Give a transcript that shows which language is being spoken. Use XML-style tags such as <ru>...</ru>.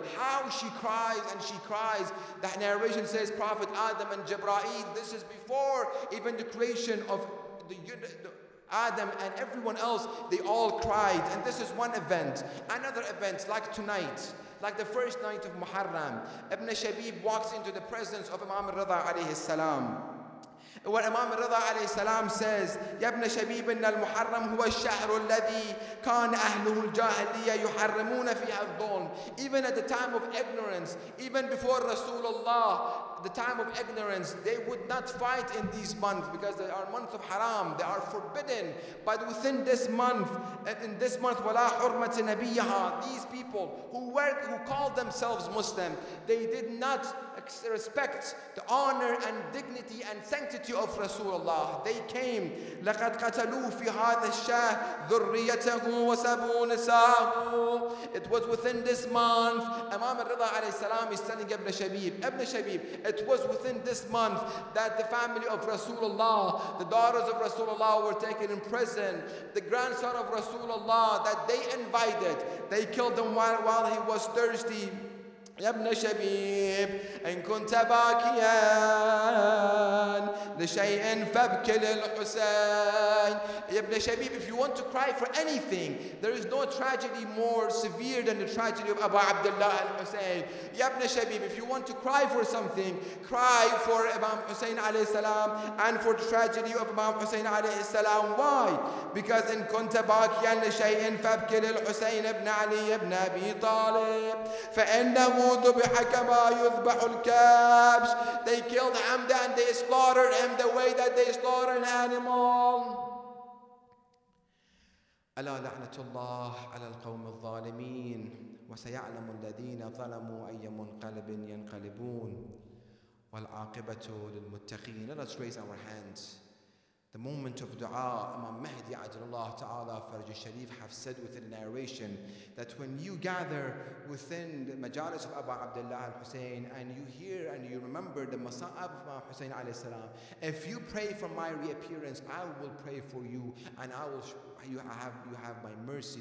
<en>How she cries and she cries. That narration says Prophet Adam and Jibreel, this is before even the creation of the Adam and everyone else, they all cried. And this is one event. Another event, like tonight, like the first night of Muharram, Ibn Shabib walks into the presence of Imam al-Rida alayhi salam. Where Imam al-Rida alayhi salam says,</en> <ar>يا ابن شبيب إن المحرم هو الشهر الذي كان أهله الجاهلية يحرمون فيها الظلم.</ar> <en>Even at the time of ignorance, even before Rasulullah, the time of ignorance, they would not fight in these months because they are months of haram, they are forbidden. But within this month, in this month,</en> <ar>وَلَا حُرْمَةِ نَبِيَّهَا,</ar> <en>these people who called themselves Muslim, they did not respect the honor and dignity and sanctity of Rasulullah. They came,</en> <ar>لَقَدْ قَتَلُوا فِي هَذَا الشَّهْرِ ذُرِّيَّتَهُ وَسَبُوا نِسَاءَهُ.</ar> <en>It was within this month, Imam al-Rida alayhi salam is telling Ibn Shabib, it was within this month that the family of Rasulullah, the daughters of Rasulullah were taken in prison. The grandson of Rasulullah that they invited, they killed him while he was thirsty.</en> <ar>يا ابن شبيب إن كنت باكيا لشيء فابكي للحسين.</ar> <en>Ibn Shabib, if you want to cry for anything, there is no tragedy more severe than the tragedy of Abu Abdullah al-Hussein. Ibn Shabib, if you want to cry for something, cry for Imam Hussein alayhi salam and for the tragedy of Imam Hussein alayhi salam. Why? Because in</en> <ar>كنت باكيا لشيء فابكي للحسين ابن علي ابن أبي طالب فإنه ذبح كما يذبح الكبش.</ar> <en>They killed Hamda and they slaughtered him the way that they slaughter an animal.</en> <ar>ألا لعنة الله على القوم الظالمين وسيعلم الذين ظلموا أي منقلب ينقلبون والعاقبة للمتقين.</ar> <en>Let us raise our hands. The moment of dua, Imam Mahdi Ajlallah Ta'ala Faraj Sharif have said within the narration that when you gather within the majalis of Abu Abdullah al-Hussein and you hear and you remember the Masa'ab of Imam Hussein alayhi salam, if you pray for my reappearance, I will pray for you and you have my mercy.</en>